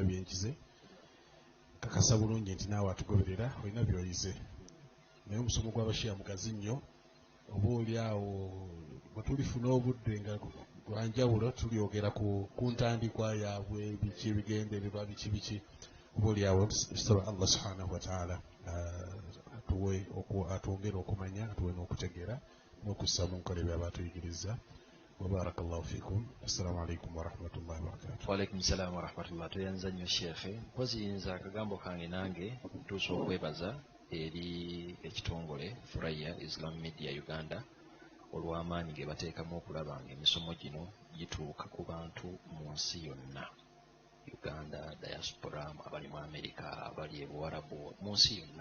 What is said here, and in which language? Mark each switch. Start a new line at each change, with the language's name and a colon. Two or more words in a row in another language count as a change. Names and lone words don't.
Ganda: byenkize kakasa bulungi nti naawe atugoberera olina byoyize naye omusomo gw'abashiya mugazi nnyo oba oli awo bwe tulifuna obudde nga gwanjawulo tulyogera ku ntandikwa yaabwe biki ebigendererwa biki oba oli awo tusaba Allah
Arabic: سبحانه وتعالى
Ganda: atwongere okumanya atuwe n'okutegeera n'okussa mu nkola byaba atuyigiriza.
Arabic: وبارك الله فيكم. السلام عليكم ورحمة الله وبركاته. وعليكم السلام ورحمة الله.
Ganda: tuyanza nnyo sheekhe koziyinza akagambo kange nange ntuusa okwebaza eri ekitongole Furaya Islam Media Uganda olw'amaanyi ge bateekamu okulaba nga emisomo gino gituuka ku bantu mu nsi yonna, Uganda, diaspora, abali mu Amerika, abali ebuwarabu, mu nsi yonna.